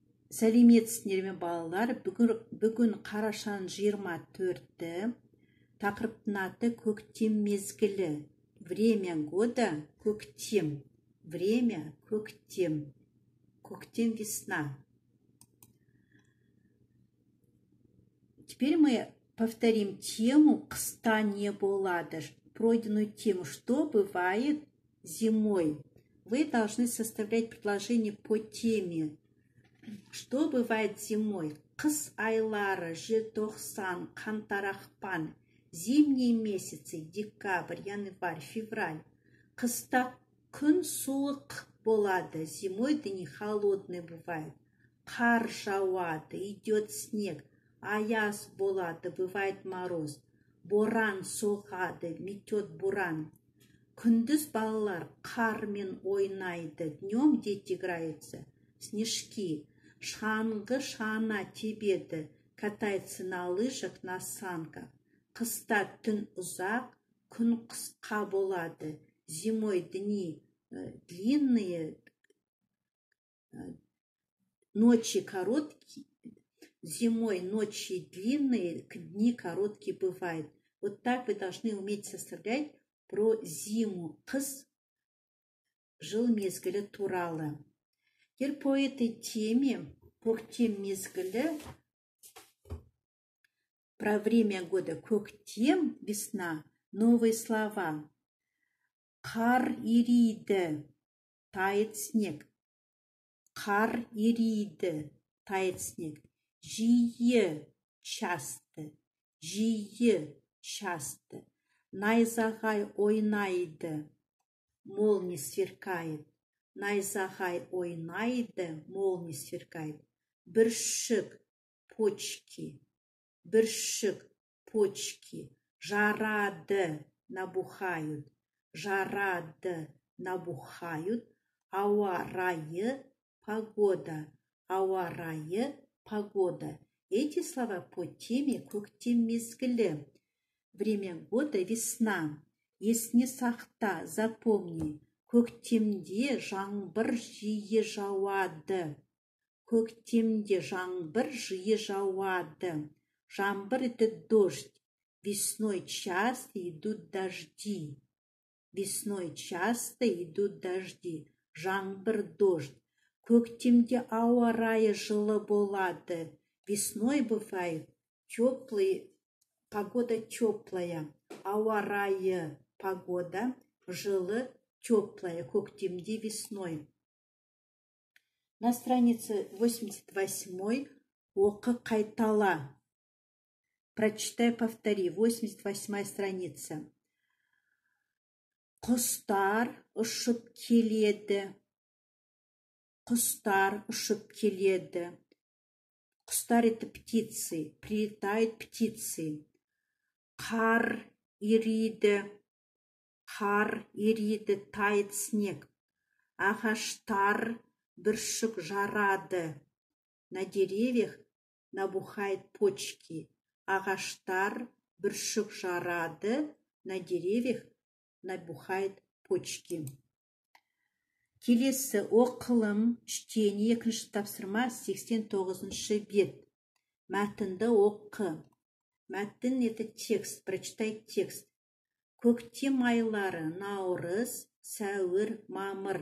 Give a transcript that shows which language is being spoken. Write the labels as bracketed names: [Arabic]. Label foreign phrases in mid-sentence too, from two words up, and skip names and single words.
[Kazakh] Сәлеметсіздер ме балалар? Бүгін қарашаның 24-ті, тақырыптың аты көктем мезгілі. [Russian] Время года – көктем. Время – [Kazakh] көктем. Көктем, [Russian] весна. Теперь мы повторим тему [Kazakh] «Қыста не болады». [Russian] Пройденную тему «Что бывает зимой?». Вы должны составлять предложение по теме. Что бывает зимой? [Kazakh] Қыс айлары, желтоқсан, қаңтар, ақпан. [Russian] Зимние месяцы, декабрь, январь, февраль. [Kazakh] Қыста күн суық болады, [Russian] зимой дни холодные бывает. [Kazakh] Қар жауады, [Russian] идет снег, [Kazakh] аяз болады, [Russian] бывает мороз. [Kazakh] Боран соғады, [Russian] метет буран. [Kazakh] Күндіз балалар қармен ойнайды, [Russian] днем дети играются, снежки. [Kazakh] Шаңғы шана тебеді, [Russian] катается на лыжах, на санках. [Kazakh] Қыста түн ұзақ, күн қысқа болады. [Russian] Зимой дни длинные, ночи короткие. Зимой ночи длинные, дни короткие бывают. Вот так вы должны уметь составлять про зиму. [Kazakh] Қыс жыл мезгілі туралы. [Russian] Теперь по этой теме, [Kazakh] көктем мезгілі, [Russian] про время года көктем, весна, новые слова. [Kazakh] Қар ериді, [Russian] тает снег. [Kazakh] Қар ериді, [Russian] тает снег. [Kazakh] Жиі, часто. Жиі, часто. Найзағай ойнайды, [Russian] молния сверкает. [Kazakh] Найзағай ойнайды, [Russian] молния сверкает. [Kazakh] Бүршік, почки. Бүршік, почки. Жарады, набухают. Жарады, набухают. Ауа райы, погода. Ауа райы, [Russian] погода. Эти слова по теме [Kazakh] көктем мезгілі. [Russian] Время года весна. [Kazakh] Есіне сақта, запомни. Көктемде жаңбыр жиі жауады. Көктемде жаңбыр жиі жауады. Жаңбыр – [Russian] это дождь. Весной часто идут дожди. Весной часто идут дожди. Жаңбыр – дождь. [Kazakh] Көктемде ауа райы жылы болады. [Russian] Весной бывает теплый, погода теплая. [Kazakh] Ауа райы – погода, жылы – теплая, көктемде, [Russian] весной. На странице 88 [Kazakh] оқы қайтала. [Russian] Прочитай, повтори. 88 страница. [Kazakh] Құстар ұшып келеді. Құстар ұшып келеді. Құстар – [Russian] это птицы. Прилетают птицы. [Kazakh] Қар ериді. Қар ериді, [Russian] тает снег. [Kazakh] Ағаштар бүршік жарады. [Russian] На деревьях набухает почки. [Kazakh] Ағаштар бүршік жарады. [Russian] На деревьях набухает почки. [Kazakh] Келесі оқылым, чтение, екінші тапсырма, 89-шы бет. Мәтінді оқы. Мәтін – [Russian] это текст. Прочитай текст. [Kazakh] Көктем айлары – наурыз, сәуір, мамыр.